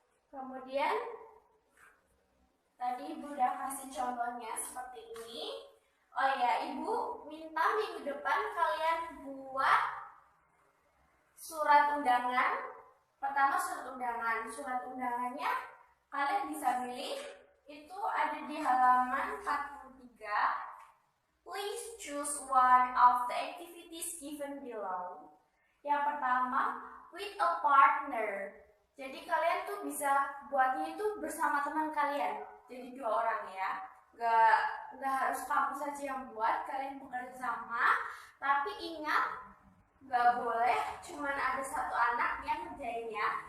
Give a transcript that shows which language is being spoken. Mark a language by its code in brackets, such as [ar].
[id] Kemudian tadi Ibu udah kasih contohnya seperti ini. Oh ya, Ibu minta minggu depan kalian buat surat undangan. Pertama surat undangannya kalian bisa pilih. Itu ada di halaman 43. [en] Please choose one of the activities given below. [id] Yang pertama, [en] with a partner. [id] Jadi kalian tuh bisa buatnya itu bersama teman kalian. Jadi 2 orang ya. Nggak harus kamu saja yang buat, kalian bekerja sama. Tapi ingat, nggak boleh cuman ada 1 anak yang ngerjainnya.